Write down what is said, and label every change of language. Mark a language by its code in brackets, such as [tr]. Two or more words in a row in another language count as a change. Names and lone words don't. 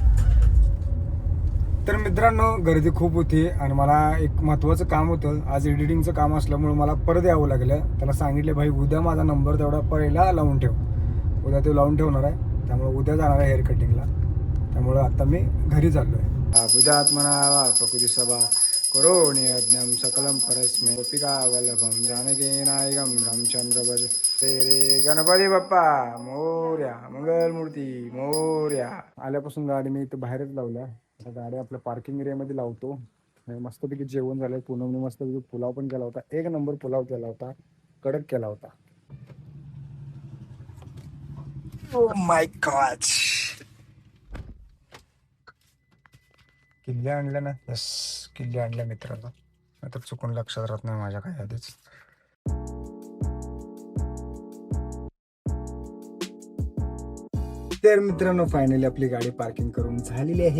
[mr] तर मित्रांनो गर्दी खूप होती आणि मला एक महत्त्वाचं काम होतं. आज एडिटिंगचं काम असल्यामुळे मला परत यावं लागलं. त्याला सांगितले भाई उद्या माझा नंबर तेवढा पहिला लावून ठेव. उद्या ते लावून ठेवणार आहे त्यामुळे उद्या जाणार आहे हेअर कटिंगला. त्यामुळं आता मी घरी चाललो आहे. [sa] बुधात्मना प्रकृती सभा करोणी यज्ञम सकलम परस्मे गोपिका वल्लभम जानकी नायकम रामचंद्र भज रे [mr] गणपती बाप्पा मोर्या मंगलमूर्ती मोर्या. आल्यापासून गाडी मी इथं बाहेरच लावल्या. आता गाडी आपल्या पार्किंग एरियामध्ये लावतो. मस्तपैकी जेवण झालंय. पूनमने मस्तपैकी पुलाव पण केला होता. 1 नंबर पुलाव केला होता. कडक केला होता. [en] Oh my God. [mr] किल्ल्या आणल्या ना. यस किल्ल्या आणल्या मित्रांनो. आता चुकून लक्षात राहत नाही माझ्या काय आधीच. तर मित्रांनो फायनली आपली गाडी पार्किंग करून झालेली आहे.